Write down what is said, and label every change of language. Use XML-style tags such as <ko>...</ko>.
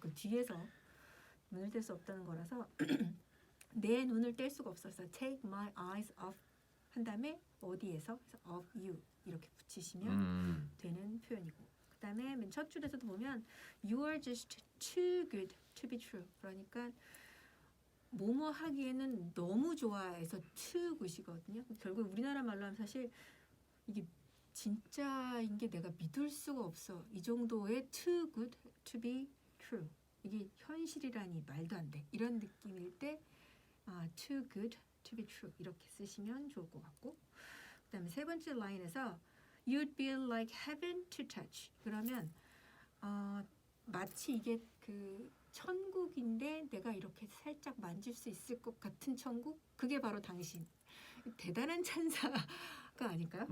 <ko>그 뒤에서 눈을 뗄 수 없다는 거라서 내 눈을 뗄 수가 없어서</ko> <en>take my eyes off</en> <ko>한 다음에 어디에서 그래서</ko> <en>of you</en> <ko>이렇게 붙이시면 되는 표현이고 그다음에 맨 첫 줄에서도 보면</ko> <en>you are just too good to be true</en> <ko>그러니까 뭐뭐 하기에는 너무 좋아해서 too good이거든요. 결국 우리나라 말로 하면 사실 이게 진짜인 게 내가 믿을 수가 없어. 이 정도의</ko> <en>too good to be true.</en> <ko>이게 현실이라니 말도 안 돼. 이런 느낌일 때</ko> <en>too good to be true</en> <ko>이렇게 쓰시면 좋을 것 같고 그다음에 세 번째 라인에서</ko> <en>you'd be like heaven to touch</en> <ko>그러면 마치 이게 그 천국인데 내가 이렇게 살짝 만질 수 있을 것 같은 천국 그게 바로 당신 대단한 찬사가 아닐까요?</ko>